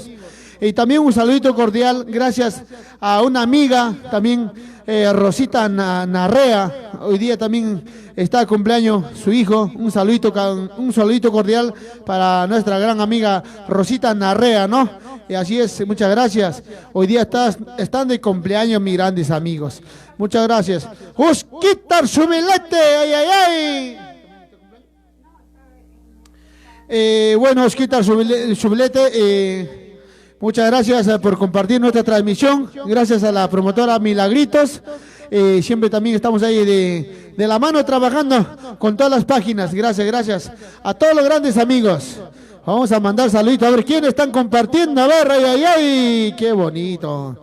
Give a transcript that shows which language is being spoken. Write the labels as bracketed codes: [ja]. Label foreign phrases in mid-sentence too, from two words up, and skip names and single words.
[es] Y también un saludito cordial, gracias a una amiga, también Rosita Narrea. Hoy día también está de cumpleaños su hijo. Un saludito cordial para nuestra gran amiga Rosita Narrea, ¿no? Y así es, muchas gracias. Hoy día están de cumpleaños mis grandes amigos. Muchas gracias. Osquitar Subilete, ay, ay, ay. Bueno, Osquitar Subilete, muchas gracias por compartir nuestra transmisión. Gracias a la promotora Milagritos. Siempre también estamos ahí de la mano trabajando con todas las páginas. Gracias, gracias a todos los grandes amigos. Vamos a mandar saluditos a ver quiénes están compartiendo. A ver, ay, ay, ay, qué bonito.